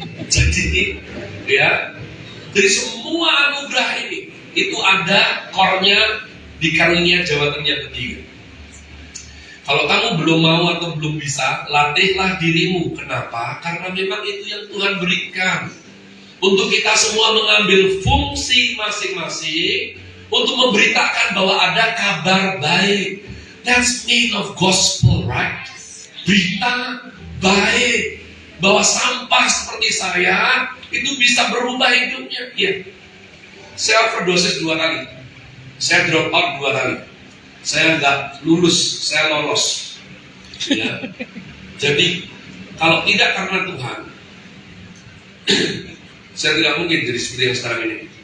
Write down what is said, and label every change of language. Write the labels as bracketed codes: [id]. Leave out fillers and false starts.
[id] Jadi, ya. Dari semua anugerah ini, itu ada core-nya di karunia jawatan yang ketiga. Kalau kamu belum mau atau belum bisa, latihlah dirimu. Kenapa? Karena memang itu yang Tuhan berikan. Untuk kita semua mengambil fungsi masing-masing untuk memberitakan bahwa ada kabar baik. [en] That's mean of gospel, right? [id] Berita baik. Bahwa sampah seperti saya itu bisa berubah hidupnya. Ya. Saya overdosis 2 kali. Saya drop out 2 kali. Saya nggak lulus, saya lolos. Ya. Jadi kalau tidak karena Tuhan, saya tidak mungkin jadi seperti yang sekarang ini.